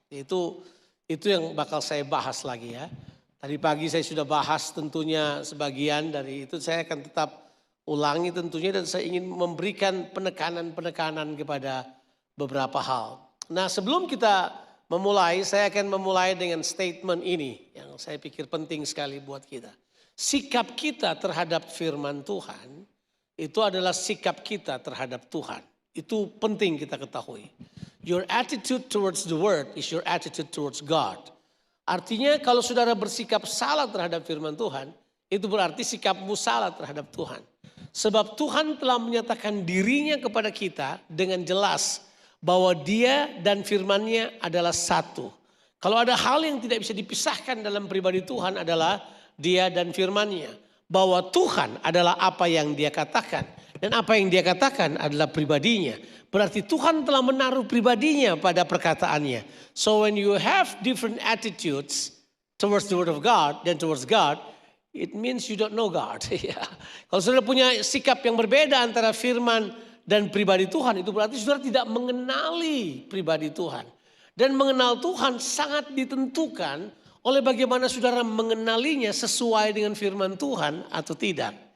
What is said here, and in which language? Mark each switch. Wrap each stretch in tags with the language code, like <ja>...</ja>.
<id>Itu yang bakal saya bahas lagi ya. Tadi pagi saya sudah bahas tentunya sebagian dari itu, saya akan tetap ulangi tentunya dan saya ingin memberikan penekanan-penekanan kepada beberapa hal. Nah sebelum kita memulai, saya akan memulai dengan statement ini yang saya pikir penting sekali buat kita. Sikap kita terhadap firman Tuhan itu adalah sikap kita terhadap Tuhan. Itu penting kita ketahui.</id> <en>Your attitude towards the word is your attitude towards God.</en> <id>Artinya kalau saudara bersikap salah terhadap firman Tuhan, itu berarti sikapmu salah terhadap Tuhan. Sebab Tuhan telah menyatakan dirinya kepada kita dengan jelas bahwa dia dan firman-Nya adalah satu. Kalau ada hal yang tidak bisa dipisahkan dalam pribadi Tuhan adalah dia dan firman-Nya. Bahwa Tuhan adalah apa yang dia katakan. Dan apa yang dia katakan adalah pribadinya. Berarti Tuhan telah menaruh pribadinya pada perkataannya.</id> <en>So when you have different attitudes towards the word of God dan towards God, it means you don't know God.</en> <id>Kalau saudara punya sikap yang berbeda antara firman dan pribadi Tuhan, itu berarti saudara tidak mengenali pribadi Tuhan. Dan mengenal Tuhan sangat ditentukan oleh bagaimana saudara mengenalinya sesuai dengan firman Tuhan atau tidak.</id>